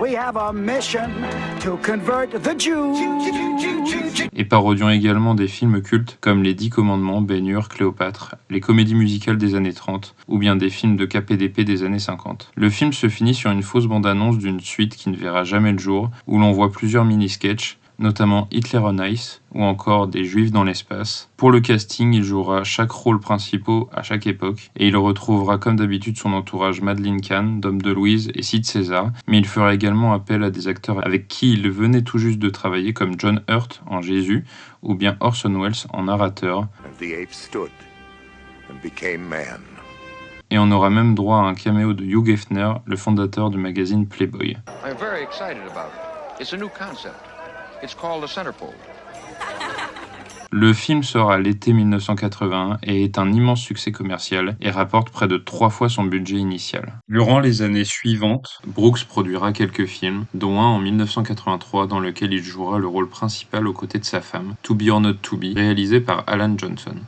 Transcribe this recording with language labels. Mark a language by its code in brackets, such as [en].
[en] We have a mission to convert the Jews. [fr] Et parodiant également des films cultes comme Les 10 Commandements, Ben-Hur, Cléopâtre, les comédies musicales des années 30 ou bien des films de KPDP des années 50. Le film se finit sur une fausse bande-annonce d'une suite qui ne verra jamais le jour où l'on voit plusieurs mini-sketchs, notamment Hitler on Ice ou encore Des Juifs dans l'espace. Pour le casting, il jouera chaque rôle principal à chaque époque et il retrouvera comme d'habitude son entourage Madeleine Kahn, Dom DeLuise et Sid Caesar, mais il fera également appel à des acteurs avec qui il venait tout juste de travailler comme John Hurt en Jésus ou bien Orson Welles en narrateur. [en] And the ape stood and became man. [fr] Et on aura même droit à un caméo de Hugh Hefner, le fondateur du magazine Playboy. [en] I'm very excited about it. It's a new concept. It's called the centerfold. [fr] Le film sort à l'été 1981 et est un immense succès commercial et rapporte près de 3 fois son budget initial. Durant les années suivantes, Brooks produira quelques films, dont un en 1983 dans lequel il jouera le rôle principal aux côtés de sa femme, To Be or Not To Be, réalisé par Alan Johnson.